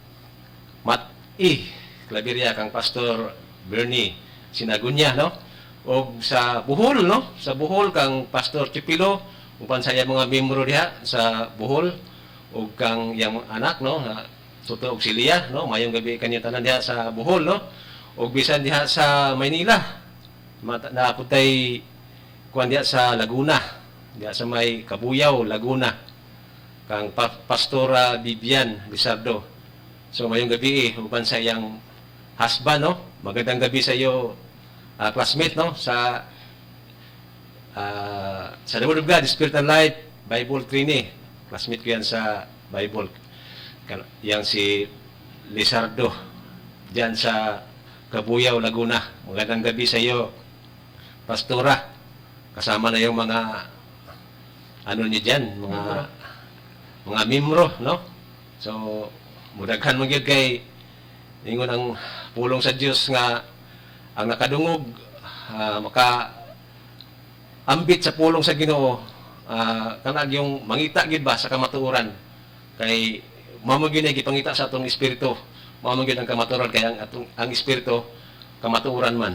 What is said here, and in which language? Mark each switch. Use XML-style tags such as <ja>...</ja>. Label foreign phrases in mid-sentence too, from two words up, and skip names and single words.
<ceb>Claveria kang Pastor Bernie Sinagunya, no, ug sa Bohol, no, sa Bohol kang Pastor Chipilo uban sa iyang mga miyembro diha sa Bohol ug kang iyang anak, no, na Tuto og Silia, no, mayong gabi kanyo tanan diha sa Bohol, no, ug bisan diha sa Maynila naaputay kuan diha sa Laguna, diha sa may Kabuyaw, Laguna kang Pastora Bibian Lizardo. So mayong gabi uban sa iyang husband, no,</ceb> <tl>magandang gabi sa iyo, classmate, no, sa The Word of God, Spirit and Life Bible Training. Classmate ko yan sa Bible. Yang si Lizardo diyan sa Kabuyaw, Laguna. Magandang gabi sa iyo, Pastora. Kasama na yung mga ano niyo diyan, mga membro, no?</tl> <ceb>So mudaghan mo gyud kay ingon ang pulong sa Dios nga ang nakadungog maka ambit sa pulong sa Ginoo, kanang yung mangita gid ba sa kamatuoran kay mao gyud ay gipangita sa atong espiritu, mao gyud ang kamatuoran kay ang espiritu kamatuoran man.</ceb>